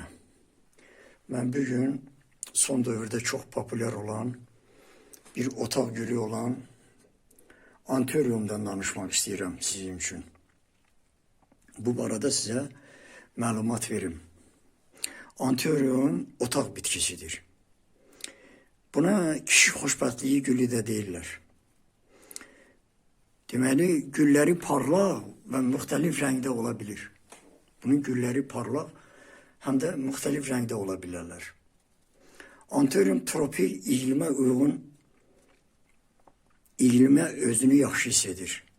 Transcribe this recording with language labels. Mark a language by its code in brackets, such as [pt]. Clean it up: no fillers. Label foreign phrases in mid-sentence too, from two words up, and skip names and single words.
[tr] Ben bugün son dövrde çok popüler olan bir otak gülü olan Anthurium'dan danışmak istiyorum sizin için. Bu arada size malumat verim. Anthurium otak bitkisidir. [az] Buna kişi xoşbəxtliyi gülü də deyirlər. Deməli, gülləri parlaq və müxtəlif rəngdə ola bilir. Bunun gülləri parlaq, həm də müxtəlif rəngdə ola bilərlər. Anthurium tropik iqlimə uyğun, iqlimə özünü yaxşı hiss edir.